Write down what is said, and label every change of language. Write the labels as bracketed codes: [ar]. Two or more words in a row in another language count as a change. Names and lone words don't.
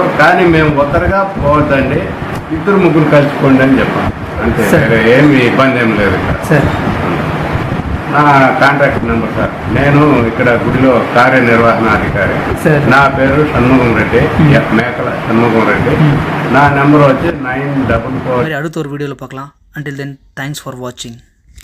[te] కానీ మేము ఒక్కరిగా పోవద్దండి, 2-3 కలిసిపోండి అని చెప్పాం అంతే, ఏమి ఇబ్బంది ఏం లేదు ఇక్కడ. నా కాంటాక్ట్ నెంబర్ సార్, నేను ఇక్కడ గుడిలో కార్యనిర్వహణాధికారి, నా పేరు షణ్ముఖం రెడ్డి, మేకల షణ్ముఖం రెడ్డి. నా నెంబర్ వచ్చి 944. [ta] அடுத்த ஒரு வீடியோவில் பார்க்கலாம். [en] Until then, thanks for watching.